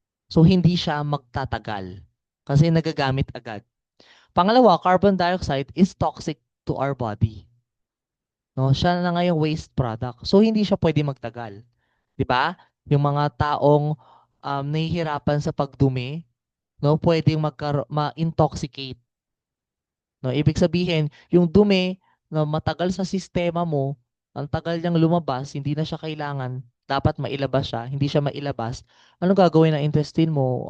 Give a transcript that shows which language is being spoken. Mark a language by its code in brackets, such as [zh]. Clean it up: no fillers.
[tl] So, hindi siya magtatagal kasi nagagamit agad. [en] Pangalawa, carbon dioxide is toxic to our body. [tl] No, siya na nga yung waste product. So, hindi siya pwede magtagal. 'Di ba? Yung mga taong nahihirapan sa pagdumi, no, pwedeng ma-intoxicate. No, ibig sabihin, yung dumi na matagal sa sistema mo, ang tagal niyang lumabas, hindi na siya kailangan, dapat mailabas siya, hindi siya mailabas, anong gagawin ng intestine mo?